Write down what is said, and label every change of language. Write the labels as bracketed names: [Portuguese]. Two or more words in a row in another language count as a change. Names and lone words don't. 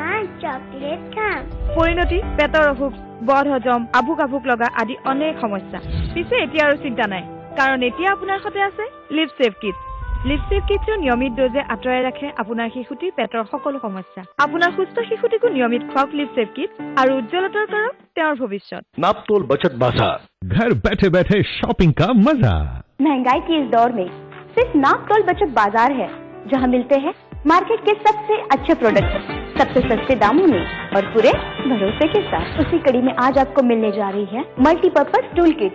[Assamese] পৰিণতি, পেটৰ অসুখ, বদহজম, আভোক লগা আদি অনেক সমস্যা। পিছে এতিয়া আৰু চিন্তা নাই, কাৰণ এতিয়া আপোনাৰ সৈতে আছে লিপছেভ কিট। লিপছেভ কিটছৰ নিয়মিত ড'জে আঁতৰাই ৰাখে আপোনাৰ শিশুটিৰ পেটৰ সকলো সমস্যা। আপোনাৰ সুস্থ শিশুটিকো নিয়মিত খুৱাওক লিপছেভ কিট আৰু উজ্জ্বলতাৰ কৰক তেওঁৰ ভৱিষ্যত। [Hindi] नापतोल बचत बाजार, घर बैठे बैठे शॉपिंग का मजा। महंगाई के इस दौर में सिर्फ नापतोल बचत बाजार है जहां मिलते हैं मार्केट के सबसे अच्छे प्रोडक्ट सबसे सस्ते दामों में और पूरे भरोसे के साथ। उसी कड़ी में आज आपको मिलने जा रही है मल्टीपर्पज टूल किट।